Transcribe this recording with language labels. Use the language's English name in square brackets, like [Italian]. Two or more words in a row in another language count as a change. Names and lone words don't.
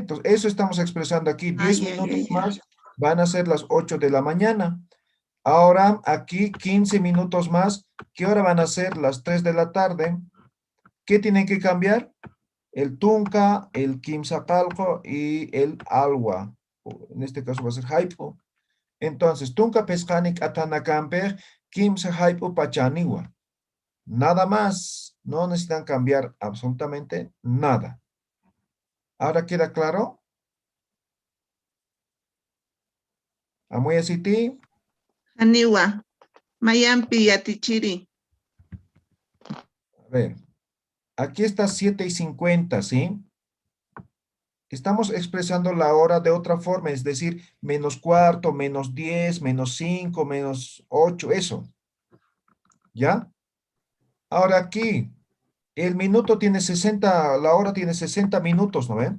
[Spanish] Entonces, eso estamos expresando aquí. 10 minutos más van a ser las 8 de la mañana. Ahora, aquí 15 minutos más. ¿Qué hora van a ser? Las 3 de la tarde. ¿Qué tienen que cambiar? El tunca, el quimsapalco y el alwa. En este caso va a ser haipo. [Aymara] Entonces, tunca pescanik atanakamper, quimsa haipo pachaniwa. [Spanish] Nada más. No necesitan cambiar absolutamente nada. ¿Ahora queda claro? [Aymara] ¿Amuy asiti? Aniwa. Mayampi yatichiri. [Spanish] A ver. Aquí está 7:50, ¿sí? Estamos expresando la hora de otra forma, es decir, -4, -10, -5, -8, eso. ¿Ya? Ahora aquí, el minuto tiene 60, la hora tiene 60 minutos, ¿no ven?